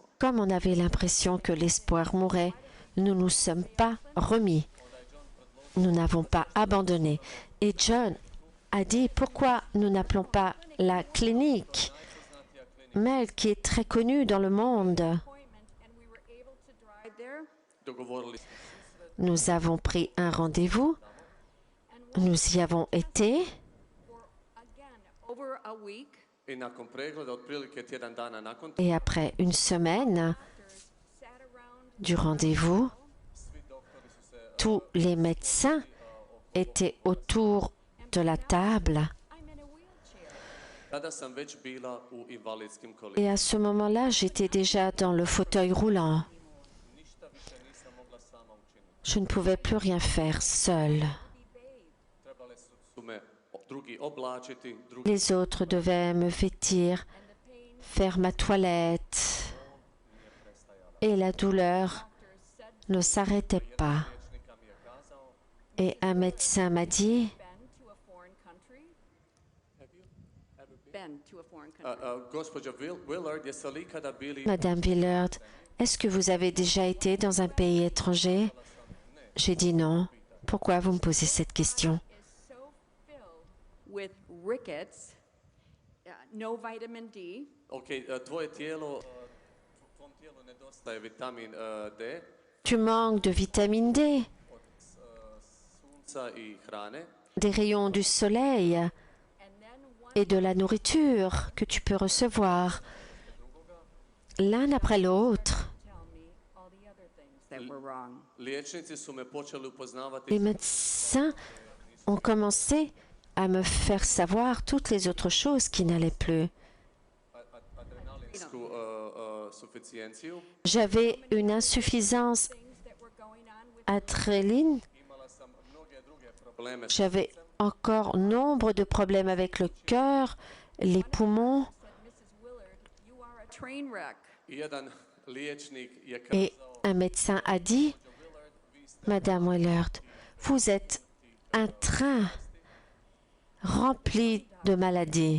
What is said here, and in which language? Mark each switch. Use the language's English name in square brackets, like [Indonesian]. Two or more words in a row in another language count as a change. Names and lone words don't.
[French] Comme on avait l'impression que l'espoir mourait, nous ne nous sommes pas remis. Nous n'avons pas abandonné. Et John a dit pourquoi nous n'appelons pas la clinique Mel, qui est très connue dans le monde. [English] Appointment, and we were able to drive there. [Croatian] Dogovorili smo [French] Nous avons pris un rendez-vous. Nous y avons été. [English] For again over a week. [Croatian] i nakon pregleda otprilike tjedan dana nakon [French] Et après une semaine [English] Sat around. [French] du rendez-vous, [Croatian] svi doktori su se [French] tous les médecins étaient autour de la table. [English] I'm in a wheelchair. [Croatian] tada sam već bila u invalidskim [French] Et [Croatian] kolicima. [French] à ce moment-là, j'étais déjà dans le fauteuil roulant. [Croatian] Ništa više nisam mogla sama učiniti. [French] Je ne pouvais plus rien faire seule. [Croatian] Trebale su me drugi oblačiti, drugi [French] Les autres devaient me vêtir, faire ma toilette. Et la douleur ne s'arrêtait pas. [Croatian] liječnika mi je kazao [French] Et un médecin m'a dit, [English] Been to a foreign country. Been to a foreign country. [Croatian] gospođo Willard, jeste li ikada bili [French] Madame Willard, est-ce que vous avez déjà été dans un pays étranger? J'ai dit non. Pourquoi vous me posez cette question? [English] Is so filled with rickets, no vitamin D, [Croatian] ok, tvoje tijelo, tvom tijelu nedostaje vitamin D, [French] Tu manques de vitamine D, [Croatian] sunca i hrane, [French] des rayons du soleil [English] and then one [French] et de la nourriture que tu peux recevoir, l'un après l'autre. [English] tell me all the other things that were wrong. [Croatian] liječnici su me počeli upoznavati [French] Les médecins ont commencé à me faire savoir toutes les autres choses qui n'allaient plus. [Croatian] adrenalinsku suficijenciju. [French] J'avais une insuffisance [English] Things that were going on with [French] adrénaline. [Croatian] Imala sam mnoge druge probleme. [French] J'avais encore nombre de problèmes avec le cœur, les poumons. [English] said Mrs. Willard, you are a train wreck. [Croatian] I jedan liječnik je [French] Et [Croatian] kazao, [French] un médecin a dit, Madame Willard, vous êtes un train rempli de maladies.